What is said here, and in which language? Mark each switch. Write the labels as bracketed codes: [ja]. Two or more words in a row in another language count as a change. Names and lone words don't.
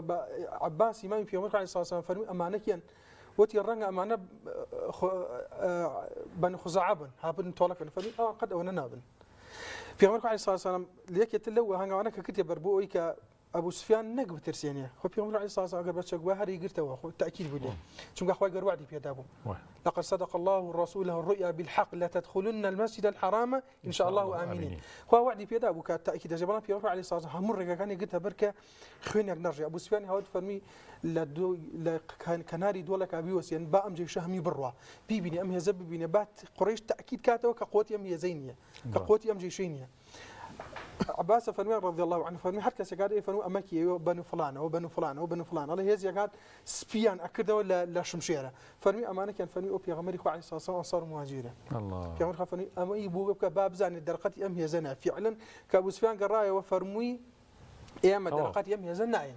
[ckb] بە عەباس ئیمامی پێغەمبەر خوا [ar] عەلەیهی سەڵات وسەلام [ckb] فەرمی ئەمانەکیان وتی ڕەنگە ئەمانە بەنو خزاعە بن هابن تۆڵەکەن، فەرمی قەت ئەوە نابن. پێغەمبەر خوا [ar] عەلەیهی سەڵات وسەلام [ckb] لەیەکێتر لەو هەنگاوانە کە کردێ بەر بۆ ئەوەی کە ئەبوو سوفیان نەک بترسێنێ، خۆ پێغەمبەر [ar] عەلەیهی سەڵات وسەلام [ckb] ئەگەر بەچەک بووە هەر یگرتەوە، خۆ تەئکید بوو لێ، چونکە خوای گەورە وعدی پێدا بوو [ar] لقد صدق الله رسوله الرؤيا بالحق لتدخلن المسجد الحرام ان شاء الله امنين. [ckb] خو وعدی پێدا بوو کە تأکید دەجێ، بەڵام پێغەمبەر [ar] عەلەیهی سەڵات وسەلام [ckb] هەموو ڕێگەکانی گرتە بەر کە خوێنێک نەڕژێ. ئەبوو سوفیان هاوت فەرمی لە کەناری دۆڵێکا بیوەسێن با ئەم جێشە هەمی بڕوا بیبینی ئەم هێزە ببینێ، با قوڕیش تأکید کاتەوە کە قوتی ئەم هێزەی نییە، کە قوتی ئەم جێشەی نییە. عباس فەرمی [ar] رضی الله عنه [ckb] فەرمی هەر کەسێک هات فەرموو ئەمەکی ئێوە بەنو فڵانەوە بەنو فڵانەوە بەنو فڵان، ئەڵێ هێزێک هات سپیان ئەکردەوە لە شمشێرە، فەرمی ئەمانەکیان فەرمی ئەو پێغەمبەری خوا [ar] عەلەیهی سەڵات وسەلام [ckb] ئەنسار و مهاجرە. پێغەمبەر خوا فەرمی ئەمەی بوو بکە با بزانێت دەرقەتی ئەم هێزە نایە. فعلا کە ئەبوو سوفیان گەڕایەوە فەرمووی ئێمە دەرقەتی ئەم هێزە ناین.